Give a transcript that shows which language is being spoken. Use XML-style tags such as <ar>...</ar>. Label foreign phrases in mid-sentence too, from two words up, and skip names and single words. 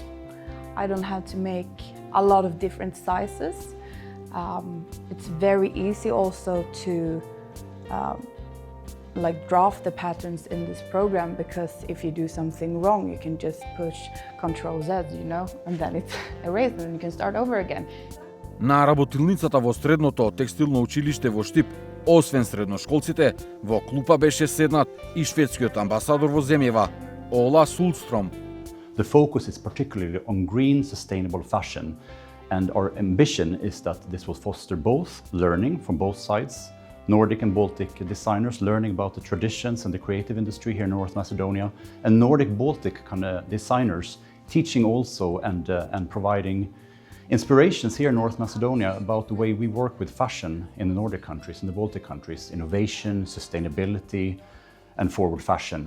<en>I don't have to make a lot of different sizes. It's very easy also to draft the patterns in this program, because if you do something wrong, you can just push Ctrl Z, and then it's erased, and you can start over again.</en> <mk>На работилницата во Средното текстилно училиште во Штип, освен средношколците, во клупа беше седнат и шведскиот амбасадор во земјава, Ола Сулстром.</mk> <en>The focus is particularly on green, sustainable fashion, and our ambition is that this will foster both learning from both sides, Nordic and Baltic designers learning about the traditions and the creative industry here in North Macedonia, and Nordic-Baltic kind of designers teaching also and providing inspirations here in North Macedonia about the way we work with fashion in the Nordic countries, in the Baltic countries, innovation, sustainability, and forward fashion.</en>